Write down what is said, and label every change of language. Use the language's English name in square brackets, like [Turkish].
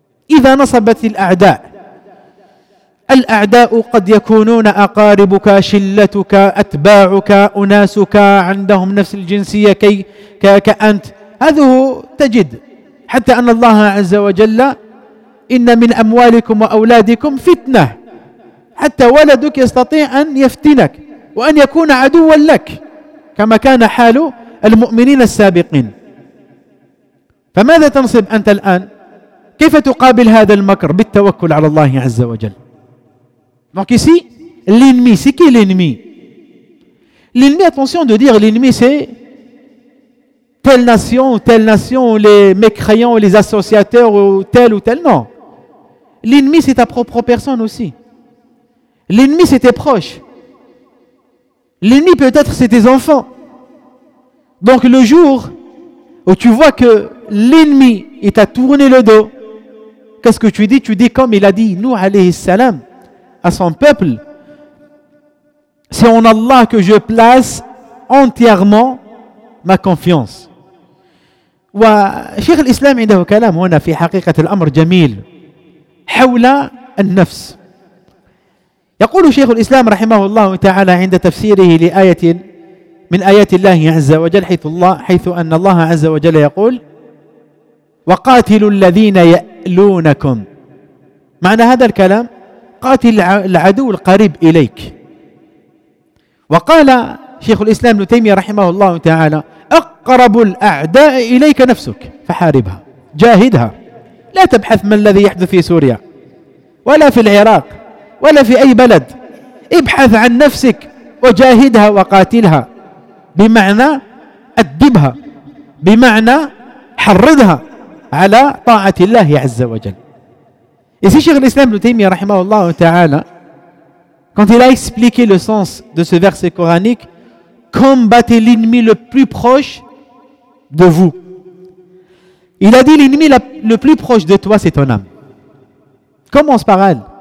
[Arabic] إِذَا نَصَبَتِ الْأَعْدَاءُ الأعداء قد يكونون أقاربك شلتك أتباعك أناسك عندهم نفس الجنسية كأنت هذه تجد حتى أن الله عز وجل إن من أموالكم وأولادكم فتنة حتى ولدك يستطيع أن يفتنك وأن يكون عدوا لك كما كان حال المؤمنين السابقين. فماذا تنصب أنت الآن؟ كيف تقابل هذا المكر؟ بالتوكل على الله عز وجل. [French] Donc ici, l'ennemi, c'est qui l'ennemi? L'ennemi, attention de dire, l'ennemi c'est telle nation, les mécréants, les associateurs, ou tel, non. L'ennemi c'est ta propre personne aussi. L'ennemi c'est tes proches. L'ennemi peut-être c'est tes enfants. Donc le jour où tu vois que l'ennemi il t'a tourné le dos, qu'est-ce que tu dis? Tu dis comme il a dit, nous, alayhi salam, à son peuple, c'est en Allah que je place entièrement ma confiance. [Arabic] Wa Cheikh l'Islam عنده كلام هنا في حقيقة الأمر جميل حول النفس. يقول شيخ الإسلام رحمه الله تعالى عند تفسيره لآية من آيات الله عز وجل حيث أن الله عز وجل يقول وقاتلوا الذين يألونكم. معنى هذا الكلام قاتل العدو القريب إليك. وقال شيخ الإسلام ابن تيمية رحمه الله تعالى أقرب الأعداء إليك نفسك فحاربها جاهدها. لا تبحث ما الذي يحدث في سوريا ولا في العراق ولا في أي بلد. ابحث عن نفسك وجاهدها وقاتلها بمعنى أدبها بمعنى حرضها على طاعة الله عز وجل. [French] Ici, Cheikh l'Islam, le Taymiyyah, rahimahullah ta'ala, quand il a expliqué le sens de ce verset coranique, combattez l'ennemi le plus proche de vous. Il a dit, l'ennemi le plus proche de toi, c'est ton âme. Commence par elle.